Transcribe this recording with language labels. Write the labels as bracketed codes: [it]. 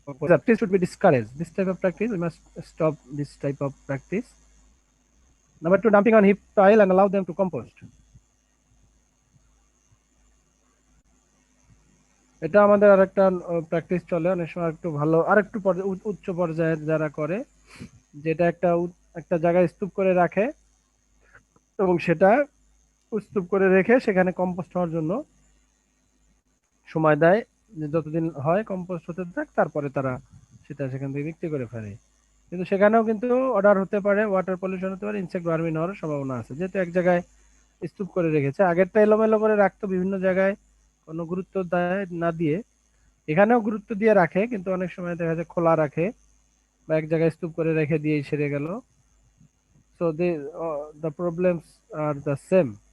[en] Practice should be discouraged. This type of practice, we must stop this type of practice. Number 2, dumping on heap pile and allow them to compost. [bn] এটা আমাদের আরেকটা practice চলে অনেক সময়, একটু ভালো আরেকটু উচ্চ পর্যায়ের যারা করে, যেটা একটা জায়গায় স্তূপ করে রাখে এবং সেটা স্তূপ করে রেখে সেখানে কম্পোস্ট হওয়ার জন্য সময় দেয়, যে যতদিন হয় কম্পোস্ট হতে থাক, তারপরে তারা সেটা সেখান থেকে বিক্রি করে ফেলে। কিন্তু সেখানেও কিন্তু অর্ডার হতে পারে, ওয়াটার পলিউশন হতে পারে, ইনসেক্ট ভার্মিন হওয়ার সম্ভাবনা আছে, যেহেতু এক জায়গায় স্তূপ করে রেখেছে। আগেরটা এলোমেলো করে রাখতো, বিভিন্ন জায়গায় কোনো গুরুত্ব না দিয়ে, এখানেও গুরুত্ব দিয়ে রাখে, কিন্তু অনেক সময় দেখা যায় খোলা রাখে বা এক জায়গায় স্তূপ করে রেখে দিয়েই সেরে গেল। [en] So the problems are the same.